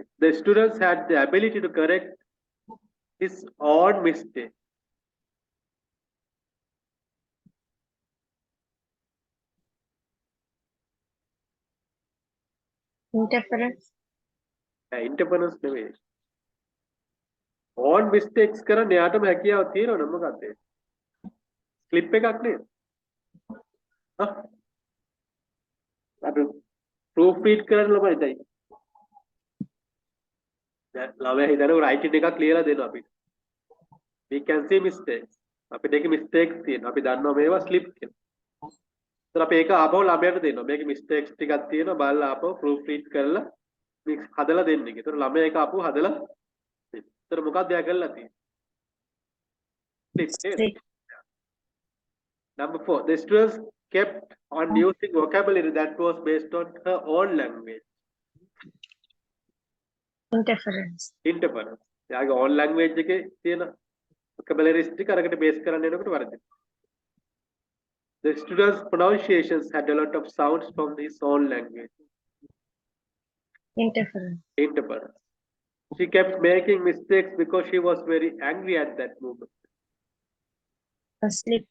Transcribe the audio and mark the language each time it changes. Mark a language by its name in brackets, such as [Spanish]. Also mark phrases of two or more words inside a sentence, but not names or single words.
[English] The students had the ability to correct his own mistake. Interference. [Sinhala] Interference නෙවෙයි. [English] own mistakes [Sinhala] කරන්න එයාටම හැකියාව තියෙනවද මොකක්ද? slip එකක් නේද? හා? අපි [English] proof read [Sinhala] කරන්න ළමයි. දැන් ළමයා හිතන writing එකක් ලියලා දෙනවා අපිට. [English] we can see mistakes. [Sinhala] අපිට ඒකේ mistakes තියෙනවා. අපි දන්නවා මේවා slip කියලා. ඒතර අපි ඒක ආපහු ළමයාට දෙනවා. මේකේ mistakes ටිකක් තියෙනවා. බලලා ආපහු [English] proof read [Sinhala] කරලා mix හදලා දෙන්න එක. ඒතර ළමයා ඒක ආපහු හදලා දෙනවා. ඒතර මොකක්ද එයා කරලා තියෙන්නේ? slip. [English] Number 4, the students kept on using vocabulary that was based on her own language. Interference. [Sinhala] Interference. එයාගේ [English] own language [Sinhala] එකේ තියෙන vocabularies ටික අරකට base කරන්න යනකොට වරදිනවා. [English] The students' pronunciations had a lot of sounds from his own language. Interference. Interference. She kept making mistakes because she was very angry at that moment. Asleep.